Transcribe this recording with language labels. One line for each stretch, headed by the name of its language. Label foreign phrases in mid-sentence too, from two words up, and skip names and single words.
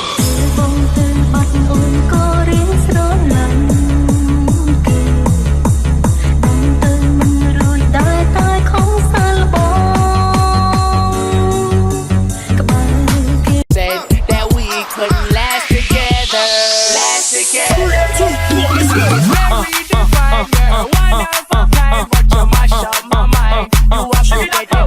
Khmer: បងទៅបាត់អូនក៏រៀងស្រឡាញ់គេបងទៅមិនរួចដែរតែខំសាលបងក្បែរគេ
English: said that we could last together Why not for time, but you mash up my mind. You are